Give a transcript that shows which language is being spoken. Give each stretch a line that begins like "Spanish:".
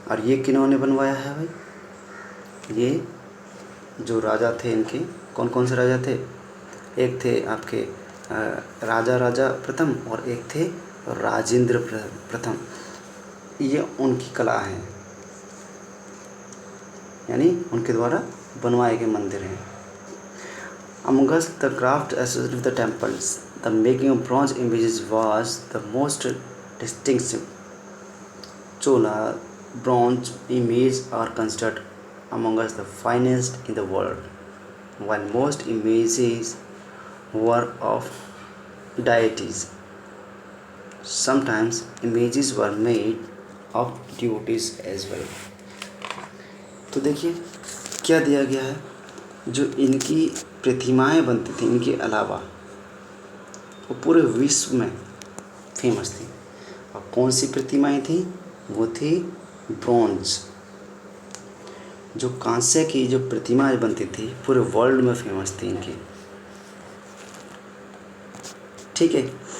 Hindi: और ये किन्होंने बनवाया है भाई? ये जो राजा थे इनके, कौन कौन से राजा थे? एक थे आपके राजा प्रथम और एक थे राजेंद्र प्रथम। ये उनकी कला है, यानी उनके द्वारा बनवाए गए मंदिर हैं।
English: Amongst the craft associated with the temples, the making of bronze images was the most distinctive. Chola bronze images are considered amongst the finest in the world, while most images were of deities. Sometimes images were made of devotees as well.
Hindi: तो देखिए क्या दिया गया है, जो इनकी प्रतिमाएं बनती थी इनके अलावा वो पूरे विश्व में फेमस थी। और कौन सी प्रतिमाएं थी? वो थी ब्रॉन्ज, जो कांसे की जो प्रतिमाएं बनती थी पूरे वर्ल्ड में फेमस थी इनकी, ठीक है।